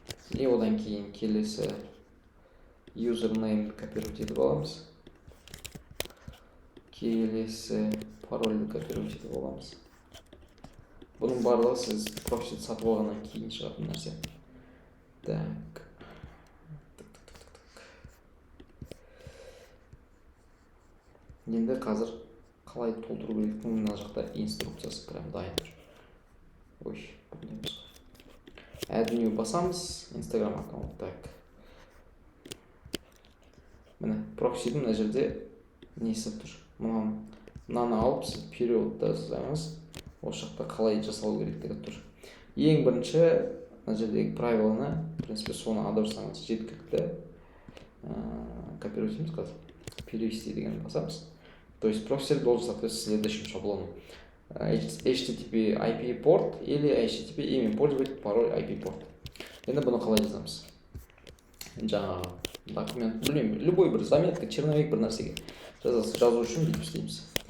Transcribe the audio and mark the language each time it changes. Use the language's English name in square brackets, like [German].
[Kazakh] И одан кейін келесі username копировать етіп аламыз. Келесі парольді копировать етіп аламыз. Бұның барлығы сіз проксиді сатып алғаннан кейін шығатын нәрсе. Так. Енді қазір қалай толтыру керектігін мына жақта инструкциясы прям дайын тұр. Ой, бұндаймыз. Add new басамыз, Instagram аккаунт. Так. Міне, проксидің мына жерде несі тұр. Мынаны алып, сіз периодта жазамыз. Осы жақта қалай жасалу керектігі тұр. Ең бірінші, мына жердегі правиланы, в принципе, соны аударсаңыз жеткілікті. Копировать етеміз қазір. Перевести деген басамыз. [Russian] То есть прокси должен соответствовать следующему шаблону. HTTP IP порт или HTTP имя пользователя, пароль IP порт. [Kazakh] Енді бұны қалай жазамыз? Жаңағы документ, білмеймін, любой бір заметка, черновик бір нәрсеге жазу үшін бүйтіп істейміз.